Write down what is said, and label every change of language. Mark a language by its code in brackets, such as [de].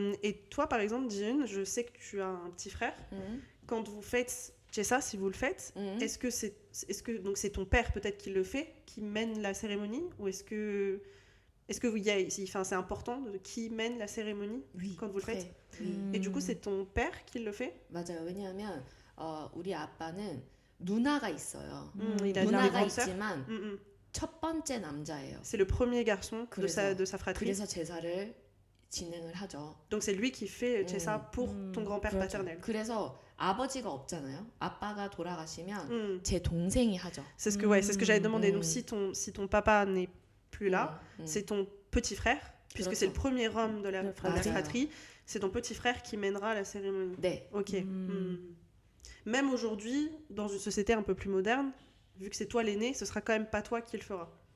[fr] Et toi, par exemple, Jin, je sais que tu as un petit frère. Quand vous faites Chesa, si vous le faites, est-ce que donc c'est ton père peut-être qui le fait, qui mène la cérémonie, ou est-ce que c'est important de qui mène la cérémonie quand vous le faites? Et du coup, c'est ton père qui le fait? [ko] 맞아요. 왜냐하면 우리 아빠는 누나가 있어요. [fr] Il a une [ko] 누나가 [fr] grande sœur. [ko] 있지만 첫 번째 남자예요. [fr] C'est le premier garçon de [ko] 그래서- [fr] sa fratrie. [ko] 그래서 제사를 진행을 하죠. [fr] Donc c'est lui qui fait Chesa pour ton grand-père [ko] 그렇죠. [fr] paternel. [ko] 그래서 아버지가 없잖아요. 아빠가 돌아가시면 제 동생이 하죠. [fr] C'est ce que j'avais demandé. Donc si ton papa n'est plus là, c'est ton petit frère, puisque c'est le premier homme de la fratrie, c'est ton petit frère qui mènera la cérémonie. [ko] 네. [fr] Ok. Même aujourd'hui, dans une société un peu plus moderne, vu que c'est toi l'aîné, ce sera quand même pas toi qui le fera.